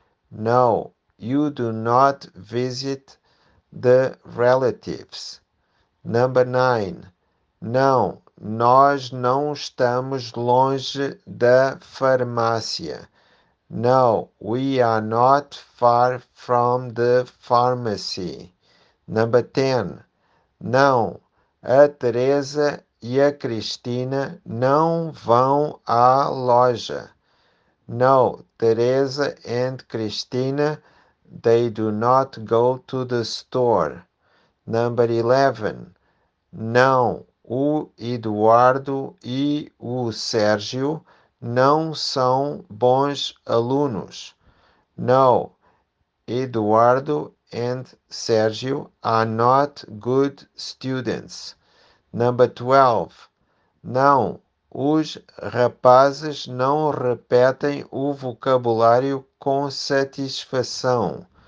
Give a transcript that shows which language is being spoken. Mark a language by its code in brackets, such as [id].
[en] No, you do not visit the relatives. Number 9. [pt] Não, nós não estamos longe da farmácia. [en] No, we are not far from the pharmacy. Number 10. [pt] Não, a Teresa e a Cristina não vão à loja. [en] No, Teresa and Cristina, they do not go to the store. Number 11. [pt] Não, o Eduardo e o Sérgio não são bons alunos. [en] No, Eduardo and Sérgio are not good students. Number 12. [pt] Não, os rapazes não repetem o vocabulário com satisfação.